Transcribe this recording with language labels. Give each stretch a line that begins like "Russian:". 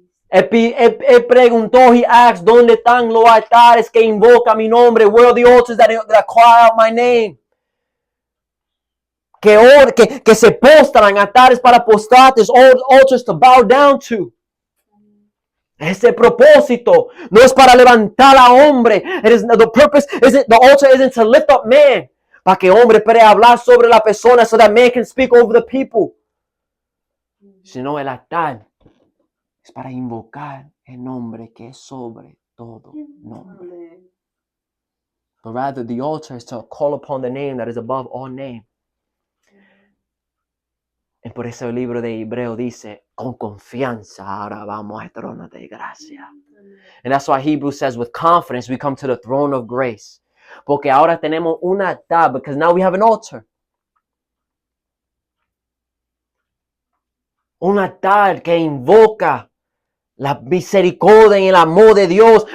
Spanish: Él preguntó,
English: he asked,
Spanish: ¿dónde están los altares que invocan mi nombre?
English: Where are the altars that cry out my name?
Spanish: Que se postran, altares para postrar,
English: there's altars to bow down to.
Spanish: Ese propósito no es para levantar a hombre.
English: The altar isn't to lift up man.
Spanish: Para que hombre pueda hablar sobre la persona
English: so that man can speak over the people.
Spanish: Sino el altar es para invocar el nombre que es sobre todo nombre. Amén.
English: But rather the altar is to call upon the name that is above all name.
Spanish: Y por eso el libro de Hebreo dice, con confianza ahora vamos al trono de gracia.
English: And that's why Hebrews says, with confidence we come to the throne of grace.
Spanish: Porque ahora tenemos un altar,
English: because now we have an altar.
Spanish: Un altar que invoca la misericordia y el amor de Dios.